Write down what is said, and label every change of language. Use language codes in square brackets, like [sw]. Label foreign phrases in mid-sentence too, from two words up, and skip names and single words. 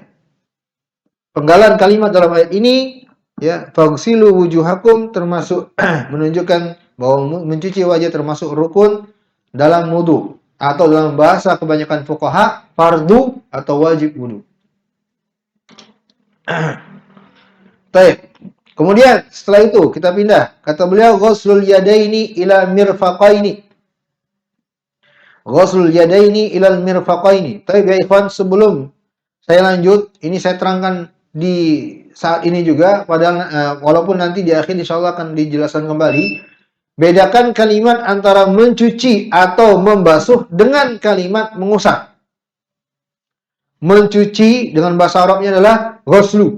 [id] Penggalan kalimat dalam ayat ini, ya, [ar] فاغسلوا وجوهكم [id] termasuk menunjukkan bahwa mencuci wajah termasuk rukun dalam wudu atau dalam bahasa kebanyakan fuqaha fardu atau wajib wudu. Baik. Kemudian setelah itu kita pindah. Kata beliau, [ar] غسل اليدين إلى المرفقين. غسل اليدين إلى المرفقين. [id] Baik ya ikhwan, sebelum saya lanjut, ini saya terangkan di saat ini juga, padahal walaupun nanti di akhir insyaallah akan dijelaskan kembali. Bedakan kalimat antara mencuci atau membasuh dengan kalimat mengusap. Mencuci dengan bahasa Arabnya adalah ghuslu.